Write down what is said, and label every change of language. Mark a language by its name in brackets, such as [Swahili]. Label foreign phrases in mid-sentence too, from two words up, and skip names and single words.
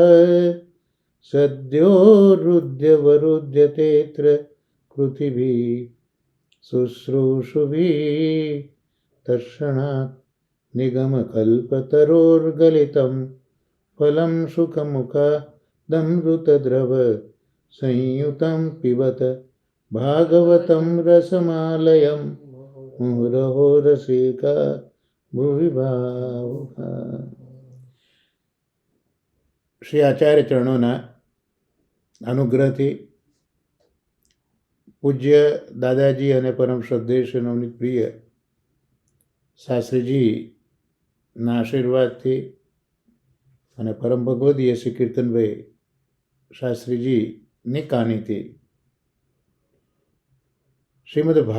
[Sanskrit] सद्यो रुद्यवरुध्यतेऽत्र कृतिभिः शुश्रूषुभिः तर्षणात् निगमकल्पतरोर्गलितं फलं शुकमुखादमृतद्रव संयुतं पिबत भागवतं रसमालयं मुहुरहो रसिका भुवि भावुका. [Gujarati] શ્રી આચાર્ય ચરણોના અનુગ્રહથી પૂજ્ય દાદાજી અને પરમ શ્રદ્ધેય શ્રી નવનીત પ્રિય શાસ્ત્રીજીના આશીર્વાદથી અને પરમ ભગવદીય શ્રી કીર્તનભાઈ શાસ્ત્રીજીની કાનીથી શ્રીમદ